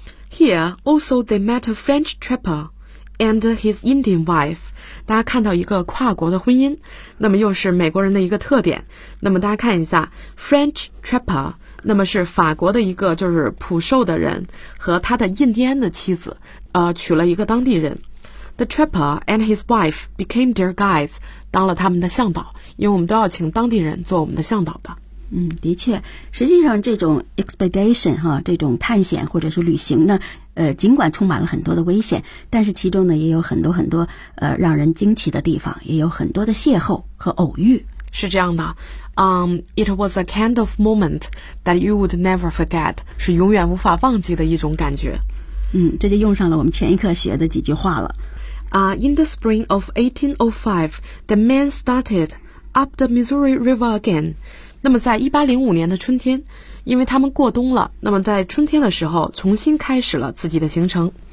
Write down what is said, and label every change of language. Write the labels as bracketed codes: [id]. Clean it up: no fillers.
[en] Here also they met a French trapper and his Indian wife. [zh] 大家看到一个跨国的婚姻，那么又是美国人的一个特点。那么大家看一下 ， [en] French trapper， [zh] 那么是法国的一个就是捕兽的人和他的印第安的妻子，娶了一个当地人。 [en] The trapper and his wife became their guides， [zh] 当了他们的向导，因为我们都要请当地人做我们的向导的。嗯，的确，实际上这种 expedition 哈，这种探险或者是旅行呢，尽管充满了很多的危险，但是其中呢也有很多很多让人惊奇的地方，也有很多的邂逅和偶遇。是这样的， [en] it was a kind of moment that you would never forget， [zh] 是永远无法忘记的一种感觉。嗯，这就用上了我们前一课学的几句话了。 [en] In the spring of 1805, the men started up the Missouri River again. [zh] 那么在1805年的春天，因为他们过冬了，那么在春天的时候重新开始了自己的行程。